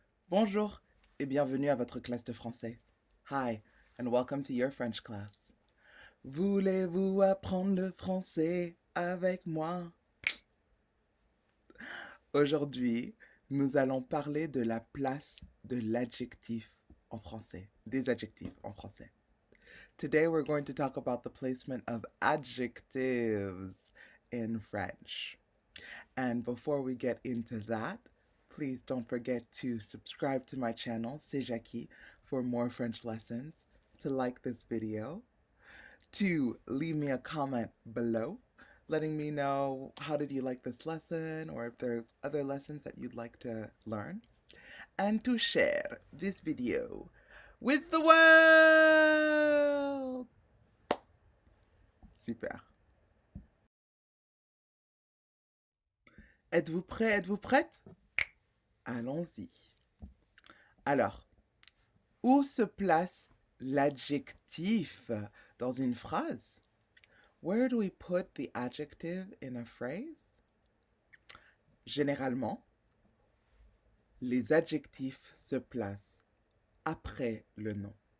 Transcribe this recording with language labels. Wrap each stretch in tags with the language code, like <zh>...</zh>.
<fr>Bonjour et bienvenue à votre classe de français.</fr> <en>Hi and welcome to your French class.</en> <fr>Voulez-vous apprendre le français avec moi? Aujourd'hui, nous allons parler de la place de l'adjectif en français, des adjectifs en français.</fr> <en>Today we're going to talk about the placement of adjectives in French. And before we get into that, please don't forget to subscribe to my channel, C'est Jackie, for more French lessons, to like this video, to leave me a comment below letting me know how did you like this lesson or if there's other lessons that you'd like to learn, and to share this video with the world.</en> <fr>Super. Êtes-vous prêt? Êtes-vous prête? Allons-y. Alors, où se place l'adjectif dans une phrase?</fr> <en>Where do we put the adjective in a phrase?</en> <fr>Généralement, les adjectifs se placent après le nom.</fr>